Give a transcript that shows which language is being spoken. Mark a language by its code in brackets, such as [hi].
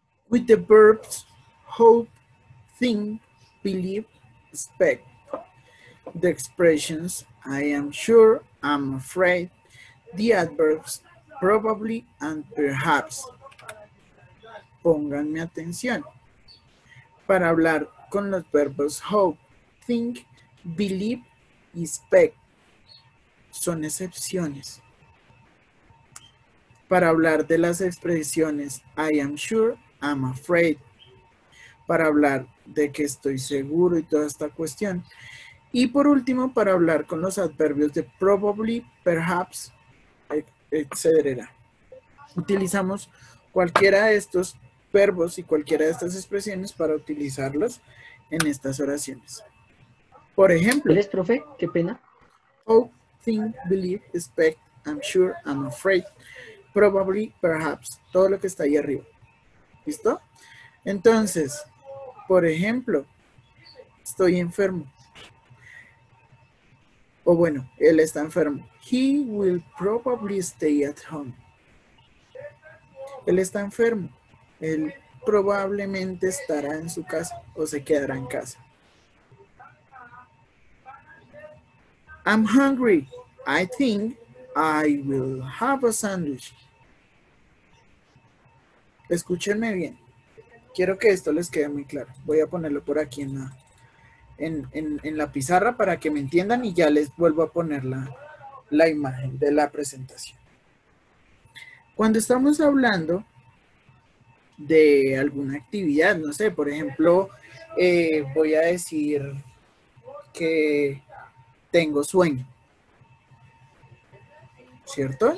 [en] With the verbs hope, think, believe, expect, the expressions I am sure, I'm afraid, the adverbs probably and perhaps. [es] Pónganme atención. Para hablar con los verbos hope, think, believe y expect son excepciones. Para hablar de las expresiones [en] I am sure, I'm afraid. [es] Para hablar de que estoy seguro y toda esta cuestión. Y por último, para hablar con los adverbios de probably, perhaps, etc. Utilizamos cualquiera de estos verbos y cualquiera de estas expresiones para utilizarlos en estas oraciones. Por ejemplo, ¿Eres, profe? Qué pena. [en] hope, think, believe, expect, I'm sure, I'm afraid, probably, perhaps, [es] todo lo que está ahí arriba. ¿Listo? Entonces, por ejemplo, estoy enfermo. O bueno, él está enfermo. [en] He will probably stay at home. [es] Él está enfermo. Él probablemente estará en su casa o se quedará en casa. [en] I'm hungry. I think I will have a sandwich. [es] Escúchenme bien. Quiero que esto les quede muy claro. Voy a ponerlo por aquí en la pizarra para que me entiendan y ya les vuelvo a poner la imagen de la presentación. Cuando estamos hablando de alguna actividad, no sé, por ejemplo, voy a decir que tengo sueño, ¿cierto?